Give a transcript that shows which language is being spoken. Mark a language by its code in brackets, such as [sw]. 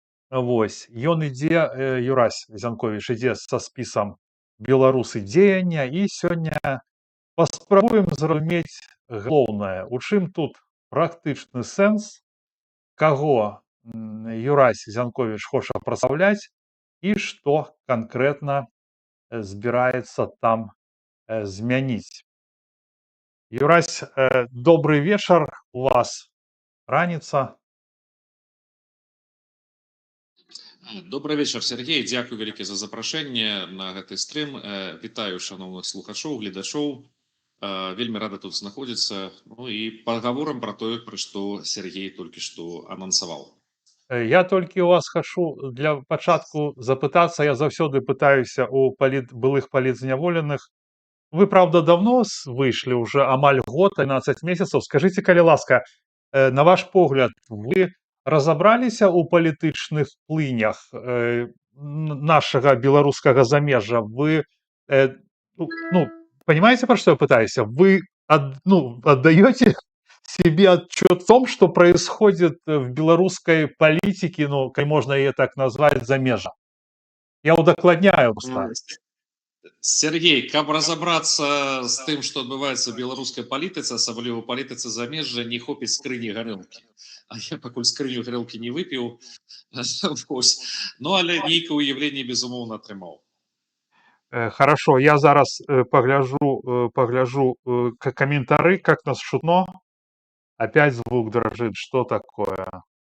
[be] Вось, ён ідзе, Юрась Зянковіч ідзе са спісам беларусы дзеяння, і сёння паспрабуем зразумець галоўнае, у чым тут практычны сэнс, каго Юрась Зянковіч хоча прадстаўляць і што канкрэтна збіраецца там змяніць. Юрась, добрый вечар, у вас раніца. Добрый вечар, Сергей, дзякуй вялікі за запрашэнне на гэты стрым. Вітаю шановных слухачоў, гледачоў. Вельмі рада тут знаходзіцца. Ну і пагаворам пра тое, пра што Сергей толькі што анансаваў. Я толькі у вас хачу для пачатку запытацца, я заўсёды пытаюся у былых палітзняволеных. Вы, [ru] правда, давно [be] выйшлі, уже амаль год, 13 месяцаў. Скажите, калі ласка, на ваш погляд, вы разабраліся ў палітычных плынях нашага беларускага замежжа? [ru] Вы, понимаете, про что я пытаюсь? Вы отдаете себе отчет в том, что происходит в белорусской политике, как можно ее так назвать, замежа? [be] Я удакладняю просто. Сергей, каб разобраться з тым, што адбываецца ў беларускай палітыцы, асабліва ў палітыцы замежжа, не хопіць скрыні гарэлкі. А я пакуль скрыню гарэлкі не выпіў. Ну, але нейкае ўяўленне, безумоўна, атрымаў. [ru] Хорошо, [be] я зараз погляжу [ru] комментарии, как нас шутно. Опять звук дрожит, что такое?